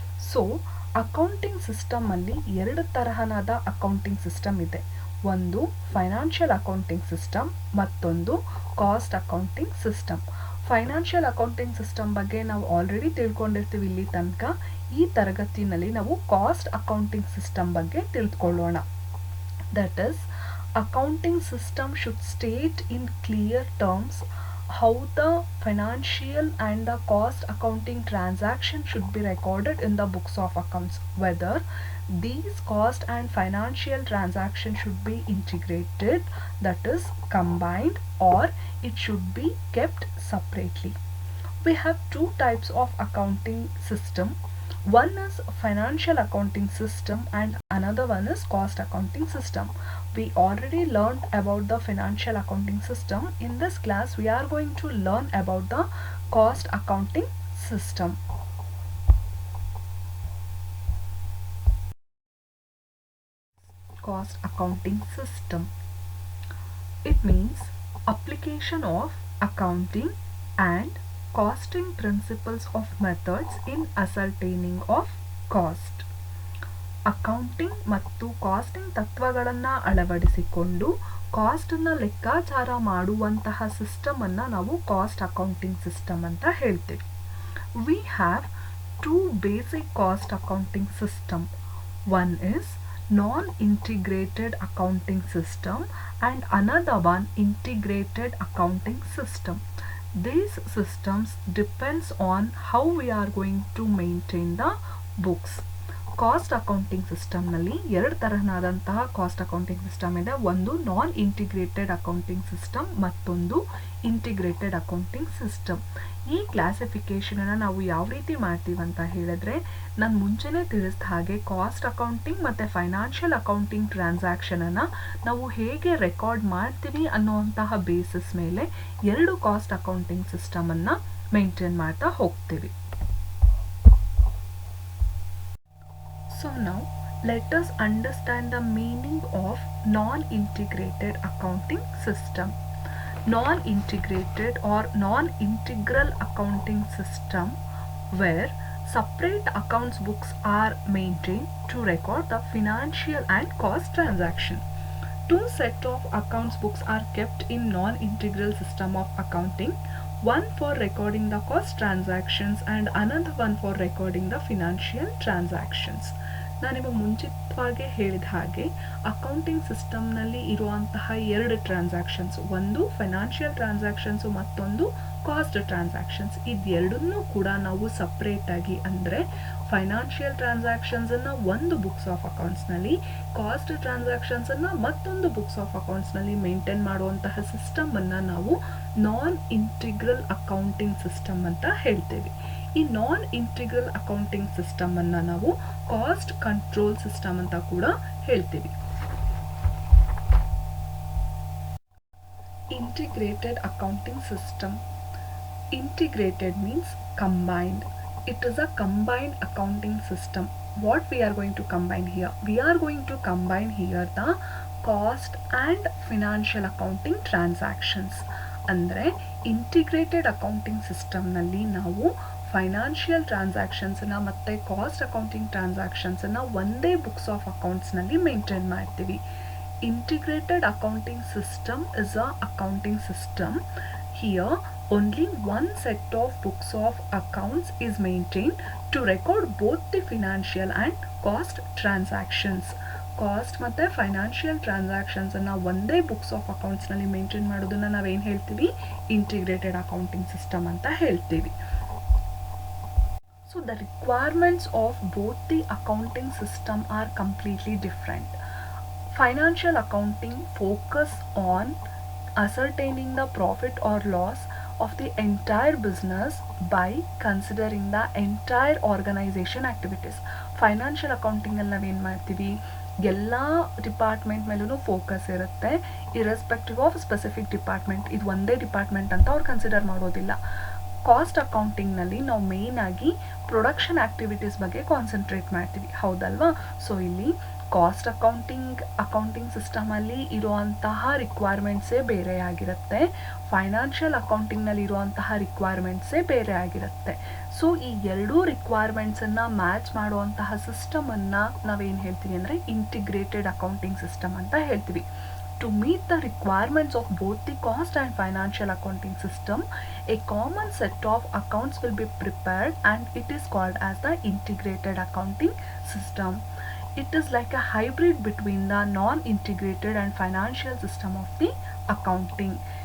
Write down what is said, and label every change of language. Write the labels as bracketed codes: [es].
[kn] So accounting ಸಿಸ್ಟಮಲ್ಲಿ ಎರಡು ತರಹನಾದ accounting system ಇದೆ. ಒಂದು ಫೈನಾನ್ಷಿಯಲ್ ಅಕೌಂಟಿಂಗ್ ಸಿಸ್ಟಮ್, ಮತ್ತೊಂದು cost accounting system. Financial accounting system ಬಗ್ಗೆ ನಾವು ಆಲ್ರೆಡಿ ತಿಳ್ಕೊಂಡಿರ್ತೀವಿ ಇಲ್ಲಿ ತನಕ. ಈ ತರಗತಿಯಲ್ಲಿ ನಾವು ಕಾಸ್ಟ್ ಅಕೌಂಟಿಂಗ್ ಸಿಸ್ಟಮ್ ಬಗ್ಗೆ ತಿಳ್ಕೊಳ್ಳೋಣ. [en] That is, accounting system should state in clear terms how the financial and the cost accounting transaction should be recorded in the books of accounts, whether these cost and financial transactions should be integrated, that is combined, or it should be kept separately. We have two types of accounting system. One is financial accounting system and another one is cost accounting system. We already learned about the financial accounting system. In this class we are going to learn about the cost accounting system. Cost accounting system, it means application of accounting and costing principles of methods in ascertaining of cost. [kn] Accounting ಮತ್ತು casting ತತ್ವಗಳನ್ನು ಅಳವಡಿಸಿಕೊಂಡು ಕಾಸ್ಟನ್ನು ಲೆಕ್ಕಾಚಾರ ಮಾಡುವಂತಹ ಸಿಸ್ಟಮನ್ನು ನಾವು cost accounting system ಅಂತ ಹೇಳ್ತೀವಿ. [en] We have two basic cost accounting system. One is non-integrated accounting system and another one integrated accounting system. These systems depends on how we are going to maintain the books. [kn] Cost accounting ಸಿಸ್ಟಮ್ನಲ್ಲಿ ಎರಡು ತರಹನಾದಂತಹ cost accounting system ಇದೆ. ಒಂದು ನಾನ್ integrated accounting system, ಮತ್ತೊಂದು integrated accounting system. ಈ ಕ್ಲಾಸಿಫಿಕೇಷನನ್ನು ನಾವು ಯಾವ ರೀತಿ ಮಾಡ್ತೀವಿ ಅಂತ ಹೇಳಿದ್ರೆ, ನಾನು ಮುಂಚೆನೇ ತಿಳಿಸಿದ ಹಾಗೆ ಕಾಸ್ಟ್ ಅಕೌಂಟಿಂಗ್ ಮತ್ತು ಫೈನಾನ್ಷಿಯಲ್ ಅಕೌಂಟಿಂಗ್ ಟ್ರಾನ್ಸಾಕ್ಷನನ್ನು ನಾವು ಹೇಗೆ ರೆಕಾರ್ಡ್ ಮಾಡ್ತೀವಿ ಅನ್ನೋಂತಹ ಬೇಸಿಸ್ ಮೇಲೆ ಎರಡು ಕಾಸ್ಟ್ ಅಕೌಂಟಿಂಗ್ ಸಿಸ್ಟಮನ್ನು ಮೇಂಟೈನ್ ಮಾಡ್ತಾ ಹೋಗ್ತೀವಿ. [en] So now let us understand the meaning of non-integrated accounting system. Non-integrated or non-integral accounting system where separate accounts books are maintained to record the financial and cost transaction. Two set of accounts books are kept in non-integral system of accounting, one for recording the cost transactions and another one for recording the financial transactions. [kn] ನಾನು ನಿಮಗೆ ಮುಂಚಿತವಾಗಿ ಹೇಳಿದ ಹಾಗೆ accounting ಸಿಸ್ಟಮ್ನಲ್ಲಿ ಇರುವಂತಹ ಎರಡು transactions, ಒಂದು financial transactions ಮತ್ತೊಂದು ಕಾಸ್ಟ್ ಟ್ರಾನ್ಸಾಕ್ಷನ್ಸ್. ಇದೆರಡನ್ನೂ ಕೂಡ ನಾವು ಸಪ್ರೇಟಾಗಿ ಅಂದರೆ ಫೈನಾನ್ಷಿಯಲ್ ಟ್ರಾನ್ಸಾಕ್ಷನ್ಸನ್ನು ಒಂದು ಬುಕ್ಸ್ ಆಫ್ ಅಕೌಂಟ್ಸ್ನಲ್ಲಿ, ಕಾಸ್ಟ್ ಟ್ರಾನ್ಸಾಕ್ಷನ್ಸನ್ನು ಮತ್ತೊಂದು ಬುಕ್ಸ್ ಆಫ್ ಅಕೌಂಟ್ಸ್ನಲ್ಲಿ ಮೇಂಟೈನ್ ಮಾಡುವಂತಹ ಸಿಸ್ಟಮನ್ನು ನಾವು ನಾನ್ ಇಂಟಿಗ್ರಲ್ ಅಕೌಂಟಿಂಗ್ ಸಿಸ್ಟಮ್ ಅಂತ ಹೇಳ್ತೇವೆ. ಈ ನಾನ್ ಇಂಟಿಗ್ರಲ್ ಅಕೌಂಟಿಂಗ್ ಸಿಸ್ಟಮನ್ನು ನಾವು ಕಾಸ್ಟ್ ಕಂಟ್ರೋಲ್ ಸಿಸ್ಟಮ್ ಅಂತ ಕೂಡ ಹೇಳ್ತೀವಿ. Integrated accounting system. [en] Integrated means combined. It is a combined accounting system. What we are going to combine here? We are going to combine here the cost and financial accounting transactions. [kn] ಅಂದರೆ integrated accounting ಸಿಸ್ಟಮ್ನಲ್ಲಿ ನಾವು financial ಟ್ರಾನ್ಸಾಕ್ಷನ್ಸನ್ನು ಮತ್ತು cost accounting ಟ್ರಾನ್ಸಾಕ್ಷನ್ಸನ್ನು ಒಂದೇ books of ಅಕೌಂಟ್ಸ್ನಲ್ಲಿ maintain ಮಾಡ್ತೀವಿ. [en] Integrated accounting system is a accounting system. Here only one set of books of accounts is maintained to record both the financial and cost transactions. [kn] Cost ಮತ್ತು financial ಟ್ರಾನ್ಸಾಕ್ಷನ್ಸನ್ನು ಒಂದೇ books of ಅಕೌಂಟ್ಸ್ನಲ್ಲಿ maintain ಮಾಡೋದನ್ನು ನಾವೇನು ಹೇಳ್ತೀವಿ? Integrated accounting system ಅಂತ ಹೇಳ್ತೀವಿ. [en] So the requirements of both the accounting system are completely different. Financial accounting focus on ascertaining the profit or loss of the entire business by considering the entire organization activities. [kn] Financial ಅಕೌಂಟಿಂಗಲ್ಲಿ ನಾವೇನು ಮಾಡ್ತೀವಿ? ಎಲ್ಲ department ಮೇಲೂ focus ಇರುತ್ತೆ, [en] Irrespective of specific department. [kn] ಇದು ಒಂದೇ department ಅಂತ ಅವ್ರು consider ಮಾಡೋದಿಲ್ಲ. ಕಾಸ್ಟ್ ಅಕೌಂಟಿಂಗ್ನಲ್ಲಿ ನಾವು ಮೇಯ್ನಾಗಿ ಪ್ರೊಡಕ್ಷನ್ ಆ್ಯಕ್ಟಿವಿಟೀಸ್ ಬಗ್ಗೆ ಕಾನ್ಸಂಟ್ರೇಟ್ ಮಾಡ್ತೀವಿ, ಹೌದಲ್ವಾ? ಸೊ ಇಲ್ಲಿ ಕಾಸ್ಟ್ ಅಕೌಂಟಿಂಗ್ ಸಿಸ್ಟಮಲ್ಲಿ ಇರುವಂತಹ ರಿಕ್ವೈರ್ಮೆಂಟ್ಸೇ ಬೇರೆ ಆಗಿರುತ್ತೆ, ಫೈನಾನ್ಷಿಯಲ್ ಅಕೌಂಟಿಂಗ್ನಲ್ಲಿ ಇರುವಂತಹ ರಿಕ್ವೈರ್ಮೆಂಟ್ಸೇ ಬೇರೆ ಆಗಿರುತ್ತೆ. ಸೊ ಈ ಎರಡೂ ರಿಕ್ವೈರ್ಮೆಂಟ್ಸನ್ನು ಮ್ಯಾಚ್ ಮಾಡುವಂತಹ ಸಿಸ್ಟಮನ್ನು ನಾವೇನು ಹೇಳ್ತೀವಿ ಅಂದರೆ ಇಂಟಿಗ್ರೇಟೆಡ್ ಅಕೌಂಟಿಂಗ್ ಸಿಸ್ಟಮ್ ಅಂತ ಹೇಳ್ತೀವಿ. [en] To meet the requirements of both the cost and financial accounting system, a common set of accounts will be prepared and it is called as the integrated accounting system. It is like a hybrid between the non-integrated and financial system of the accounting.